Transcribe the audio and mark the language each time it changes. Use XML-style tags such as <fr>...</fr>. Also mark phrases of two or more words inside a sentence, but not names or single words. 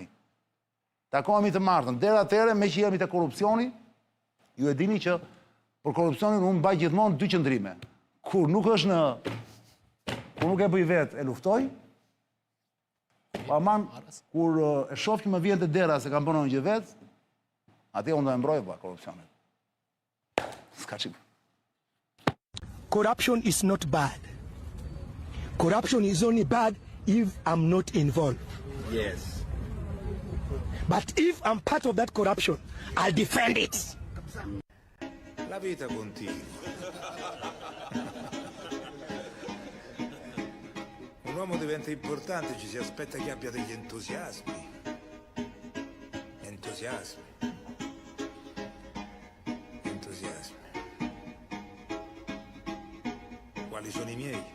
<sq>Takohemi të martën, deri atëherë, me që jemi të korupcioni, ju e dini që për korupcionin unë mbaj gjithmonë dy qëndrime. Kur nuk është në... Kur nuk e bëj vetë, e luftoj, aman, kur e shoh që më vjen të dera se kam bënë një gjë vetë, atje unë do e mbroj pa korupcionin.</sq> <en>Corruption is not bad. Corruption is only bad if I'm not involved. Yes. But if I'm part of that corruption, I'll defend it.</en> <it>La vita continua. Un uomo diventa importante, ci si aspetta che abbia degli entusiasmi. Entusiasmi. Quali sono i miei?</it>